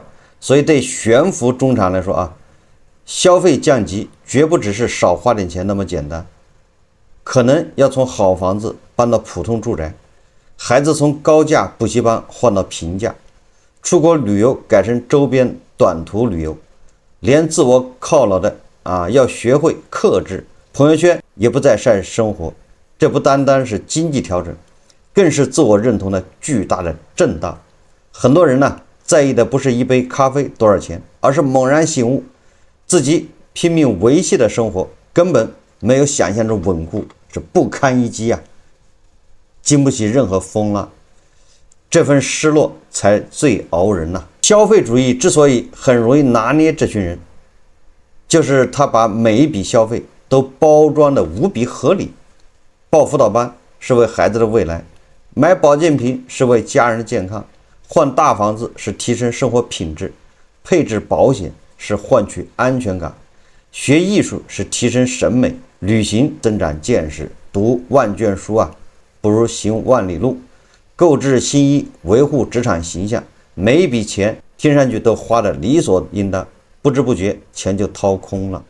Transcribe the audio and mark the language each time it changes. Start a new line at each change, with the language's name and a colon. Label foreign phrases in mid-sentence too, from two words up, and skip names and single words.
Chinese: 所以對懸浮中產來說啊，消費降級絕不只是少花點錢那麼簡單，可能要從好房子搬到普通住宅，孩子從高價補習班換到平價，出國旅遊改成周邊短途旅遊，連自我犒勞的要學會克制，朋友圈也不再曬生活。這不單單是經濟調整，更是自我認同的巨大的震盪。很多人呢，在意的不是一杯咖啡多少錢，而是猛然醒悟，自己拼命維繫的生活根本沒有想象中穩固，是不堪一擊啊，經不起任何風浪。這份失落才最熬人吶。消費主義之所以很容易拿捏這群人，就是他把每一筆消費都包裝得無比合理。報輔導班是為孩子的未來，買保健品是為家人的健康，換大房子是提升生活品質，配置保險是換取安全感，學藝術是提升審美，旅行增長見識，讀萬卷書不如行萬里路，購置新衣維護職場形象，每一筆錢聽上去都花得理所應當，不知不覺錢就掏空了。